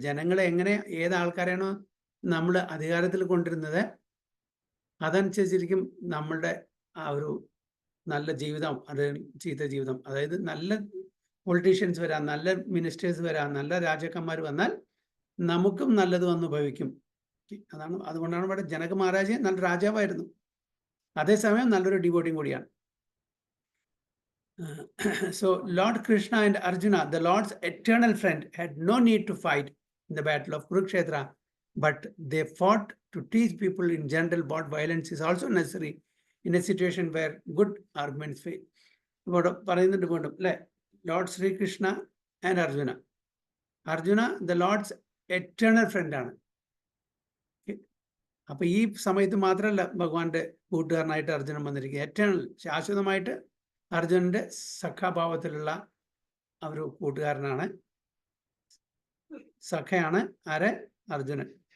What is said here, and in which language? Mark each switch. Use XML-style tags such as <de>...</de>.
<ml>ജനങ്ങളെ എങ്ങനെ, ഏത് ആൾക്കാരെയാണോ നമ്മൾ അധികാരത്തിൽ കൊണ്ടിരുന്നത്, അതനുസരിച്ചിരിക്കും നമ്മളുടെ ആ ഒരു നല്ല ജീവിതം, അത് ചീത്ത ജീവിതം. അതായത് നല്ല പൊളിറ്റീഷ്യൻസ് വരാം, നല്ല മിനിസ്റ്റേഴ്സ് വരാം, നല്ല രാജാക്കന്മാർ വന്നാൽ നമുക്കും നല്ലത് വന്ന് ഭവിക്കും. അതുകൊണ്ടാണ് ഇവിടെ ജനക മഹാരാജ് നല്ല രാജാവായിരുന്നു, അതേസമയം നല്ലൊരു ഡിവോട്ടിയും കൂടിയാണ്.</ml> <en>So Lord Krishna and Arjuna, the Lord's eternal friend, had no need to fight in the battle of Kurukshetra, but they fought to teach people in general what violence is also necessary in a situation where good arguments fail.</en> <ml>ഇവിടെ പറയുന്നുണ്ട് വീണ്ടും അല്ലെ, Lord Sreekrishna and Arjuna.</ml> <en>Arjuna the lord's eternal friend ആണ്.</en> <ml>അപ്പൊ ഈ സമയത്ത് മാത്രമല്ല ഭഗവാന്റെ കൂട്ടുകാരനായിട്ട് അർജുനൻ വന്നിരിക്കുക. എറ്റേണൽ, ശാശ്വതമായിട്ട് അർജുനന്റെ സഖാഭാവത്തിലുള്ള ഒരു കൂട്ടുകാരനാണ്, സഖയാണ് ആരെ? അർജുനൻ.</ml>